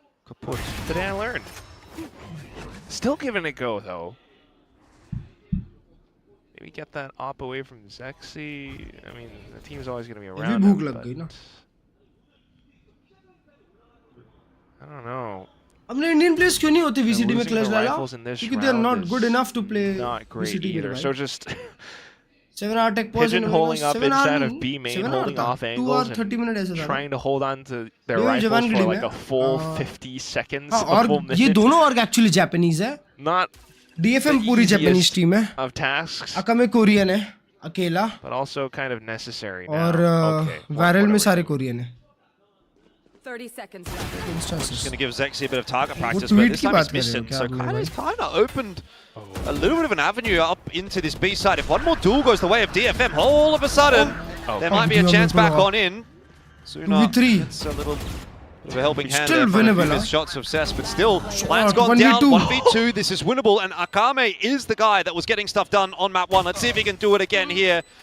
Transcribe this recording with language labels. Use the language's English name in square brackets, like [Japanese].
[English] kaput. Today I learned. Still giving it a go, though. Maybe get that op away from Zexi. I mean, the team's always going to be around him, but I don't know. [Hindi] अपने Indian players क्यों नहीं होते VCT में clutch डाला? [English] Because they are not good enough to play not great VCT either. So just 7-hour tech pause pigeonholing up inside of B main, holding off angles, and trying to hold on to their rifles for like a full 50 seconds. [Hindi] और ये दोनों org actually Japanese है. [English] Not [Hindi] DFM पूरी Japanese team है. [English] Of tasks. [Hindi] Akame Korean है, अकेला. [English] But also kind of necessary now. [Hindi] और Varel में सारे Korean है. [English] 30 seconds left. Just going to give Zexi a bit of target practice, but this time he's missing. So Kaido's kind of opened a little bit of an avenue up into this B side. If one more duel goes the way of DFM, all of a sudden, there might be a chance back on in. Suna gets a little bit of a helping hand there for a few missed shots of Cess, but still, plan's gone down, 1v2, this is winnable, and Akame is the guy that was getting stuff done on map 1. Let's see if he can do it again here.